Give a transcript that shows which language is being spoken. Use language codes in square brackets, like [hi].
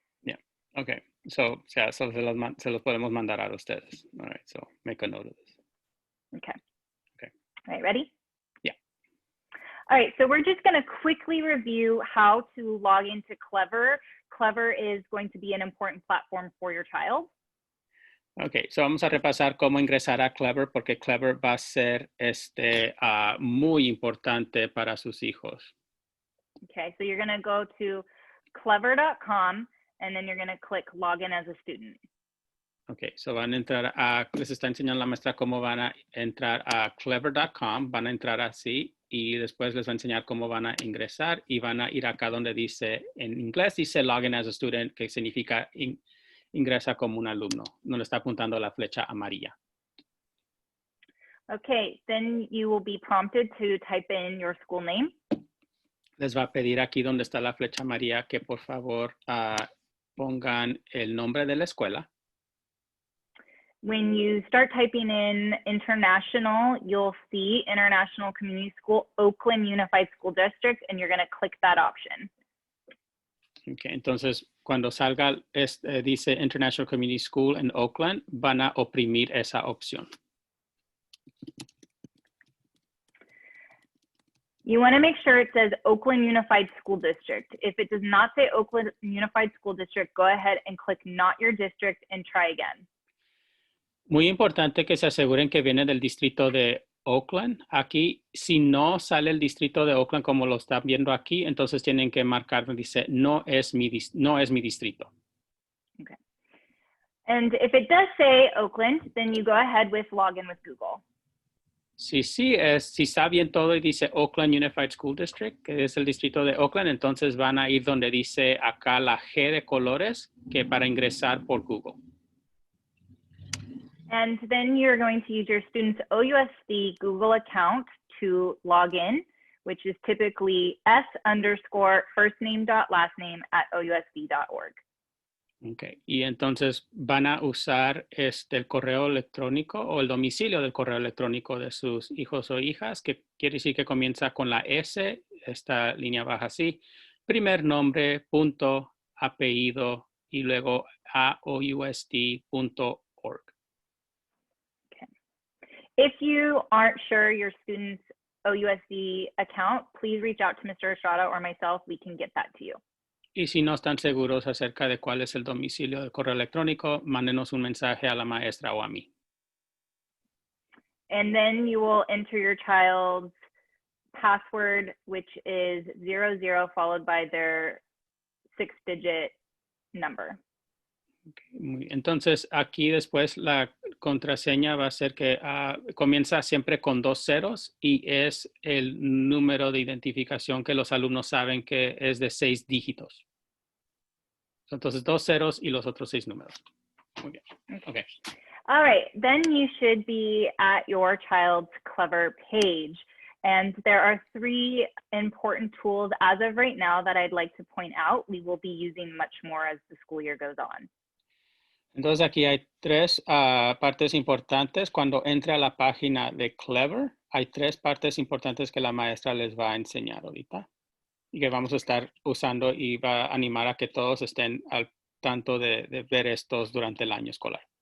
[en] Yeah, okay. So [es] se los podemos mandar a ustedes. [en] All right, so make a note of this. Okay. Okay. All right, ready? Yeah. All right, so we're just going to quickly review how to log into Clever. Clever is going to be an important platform for your child. Okay, so [es] vamos a repasar cómo ingresar a Clever porque Clever va a ser muy importante para sus hijos. [en] Okay, so you're going to go to clever.com and then you're going to click login as a student. [es] Okay, so van a entrar les está enseñando la maestra cómo van a entrar a clever.com, van a entrar así y después les va a enseñar cómo van a ingresar y van a ir acá donde dice, en inglés dice [en] login as a student, [es] que significa ingresa como un alumno, donde está apuntando la flecha amarilla. [en] Okay, then you will be prompted to type in your school name. [es] Les va a pedir aquí donde está la flecha amarilla que por favor pongan el nombre de la escuela. [en] When you start typing in international, you'll see International Community School, Oakland Unified School District, and you're going to click that option. [es] Okay, entonces cuando salga dice International Community School en Oakland, van a oprimir esa opción. [en] You want to make sure it says Oakland Unified School District. If it does not say Oakland Unified School District, go ahead and click not your district and try again. [es] Muy importante que se aseguren que viene del distrito de Oakland. Aquí, si no sale el distrito de Oakland como lo están viendo aquí, entonces tienen que marcar, dice, no es mi distrito. [en] Okay. And if it does say Oakland, then you go ahead with login with Google. [es] Si está bien todo y dice Oakland Unified School District, que es el distrito de Oakland, entonces van a ir donde dice acá la G de colores, que para ingresar por Google. [en] And then you're going to use your student's OUSD Google account to log in, which is typically s_firstname.lastname@ousd.org. [es] Okay, y entonces van a usar el correo electrónico o el domicilio del correo electrónico de sus hijos o hijas, que quiere decir que comienza con la S, esta línea baja así, primer nombre, punto, apellido y luego @ousd.org. [en] If you aren't sure your student's OUSD account, please reach out to Mr. Estrada or myself. We can get that to you. [es] Y si no están seguros acerca de cuál es el domicilio del correo electrónico, mándenos un mensaje a la maestra o a mí. [en] And then you will enter your child's password, which is 00 followed by their 6-digit number. Okay. [es] Entonces, aquí después la contraseña va a ser que comienza siempre con 2 ceros y es el número de identificación que los alumnos saben que es de 6 dígitos. Entonces, 2 ceros y los otros 6 números. Muy bien. Okay. [en] All right, then you should be at your child's Clever page. And there are 3 important tools as of right now that I'd like to point out. We will be using much more as the school year goes on. [es] Entonces aquí hay 3 partes importantes. Cuando entre a la página de Clever, hay 3 partes importantes que la maestra les va a enseñar ahorita y que vamos a estar usando y va a animar a que todos estén al tanto de ver estos durante el año escolar.